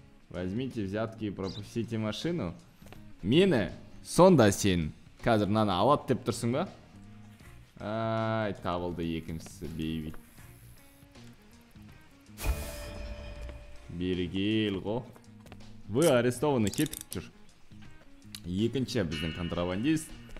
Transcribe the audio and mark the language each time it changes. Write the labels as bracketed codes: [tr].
[ru] Возьмите взятки и пропустите машину. [kk] Мені сонда сен қазір мынаны алат деп тұрсың ба? Ай, табылды екіншісі, бейби. Бері кел ғой. [ru] Вы арестованы, [kk] кетіп жүр. Екінші біздің контрабандист.